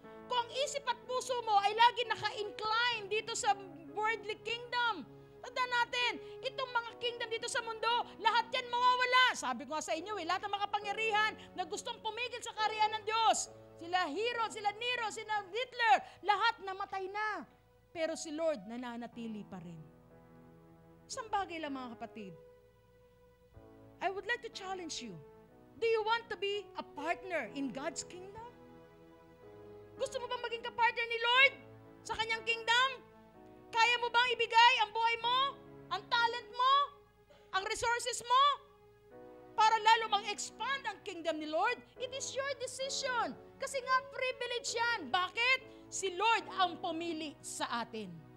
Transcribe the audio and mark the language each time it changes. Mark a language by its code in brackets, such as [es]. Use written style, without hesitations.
[tl] Kung ang isip at puso mo ay lagi naka-incline dito sa worldly kingdom, tandaan natin, itong mga kingdom dito sa mundo, lahat yan mawawala. Sabi ko nga sa inyo, lahat ng makapangyarihan na gustong pumigil sa kaharian ng Diyos, sila Hero, sila Nero, sila Hitler, lahat namatay na. Pero si Lord nananatili pa rin. Isang bagay lang mga kapatid, [en] I would like to challenge you. Do you want to be a partner in God's kingdom? [tl] Gusto mo bang maging kapartner ni Lord sa kanyang kingdom? Kaya mo bang ibigay ang buhay mo, ang talent mo, ang resources mo, para lalo mag-expand ang kingdom ni Lord? [en] It is your decision. [tl] Kasi nga privilege yan. Bakit? Si Lord ang pumili sa atin.